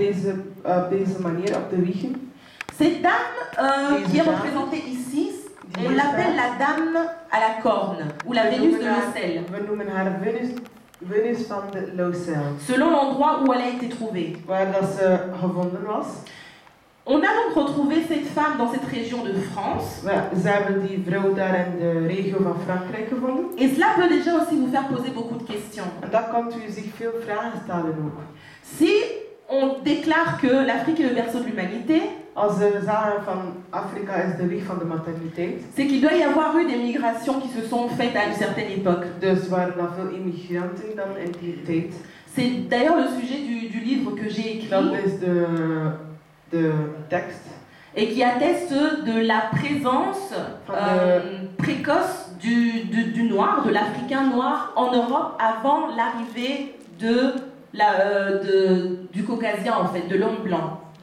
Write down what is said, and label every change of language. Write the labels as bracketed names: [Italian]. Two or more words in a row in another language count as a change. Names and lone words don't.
[French] Cette dame qui est représentée ici, on l'appelle la dame à la corne ou la Vénus de l'ocelle. [Dutch] Venus van de Locel. [French] Selon l'endroit où elle a été trouvée. [Dutch] Waar dat ze gevonden was. [French] On a donc retrouvé cette femme dans cette région de France. [Dutch] Ze hebben die vrouw daar in de regio van Frankrijk gevonden. [French] Et cela peut déjà aussi vous faire poser beaucoup de questions. [Dutch] En dat kan u zich veel vragen stellen ook. [French] Si on déclare que l'Afrique est le berceau de l'humanité, c'est qu'il doit y avoir eu des migrations qui se sont faites à une certaine époque. C'est d'ailleurs le sujet du livre que j'ai écrit et qui atteste de la présence précoce du noir, de l'Africain noir en Europe avant l'arrivée du Caucasien, en fait, de l'homme blanc.